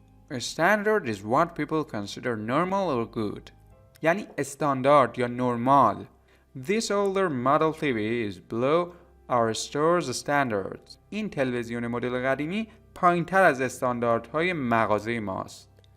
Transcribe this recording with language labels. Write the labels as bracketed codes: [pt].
[en] A standard is what people consider normal or good. [fa] یعنی استاندارد یا نرمال. [en] This older model TV is below our store's standards. [fa] این تلویزیون مدل قدیمی پایین‌تر از استانداردهای مغازه ماست.